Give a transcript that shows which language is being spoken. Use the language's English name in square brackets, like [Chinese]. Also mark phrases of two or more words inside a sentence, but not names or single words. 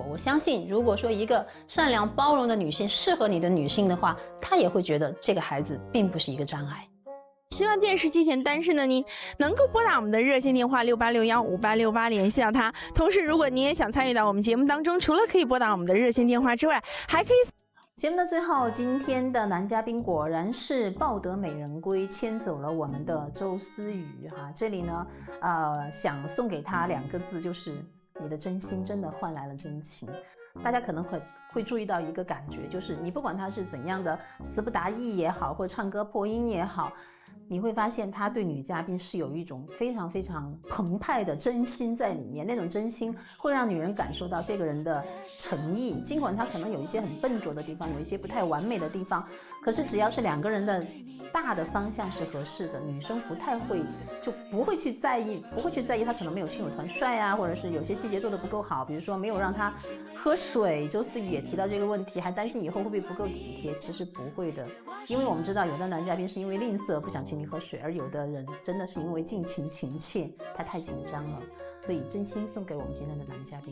[Chinese] 我相信，如果說一個善良包容的女性適合你的女性的話，她也會覺得這個孩子並不是一個障礙。希望電視機前單身的你能夠撥打我們的熱線電話68615868聯繫到他。同時，如果你也想參與到我們節目當中，除了可以撥打我們的熱線電話之外，還可以。節目的最後，今天的男嘉賓果然是抱得美人歸，牽走了我們的周思雨哈。這裡呢，想送給他2個字，就是你的真心真的換來了真情。大家可能會注意到一個感覺，就是你不管他是怎樣的詞不達意也好，或者唱歌破音也好， 你会發現他對女嘉賓是有一種非常非常澎湃的真心在裡面，那種真心會讓女人感受到這個人的誠意，儘管他可能有一些很笨拙的地方，有一些不太完美的地方，可是只要是兩個人的大的方向是合適的，女生不會去在意他可能沒有親友團帥啊，或者是有些細節做得不夠好，比如說沒有讓他喝水，周思雨也提到這個問題，還擔心以後會不會不夠體貼，其實不會的，因為我們知道有的男嘉賓是因為吝嗇不想請你喝水，而有的人真的是因為盡情情切，他太緊張了，所以真心送給我們今天的男嘉賓。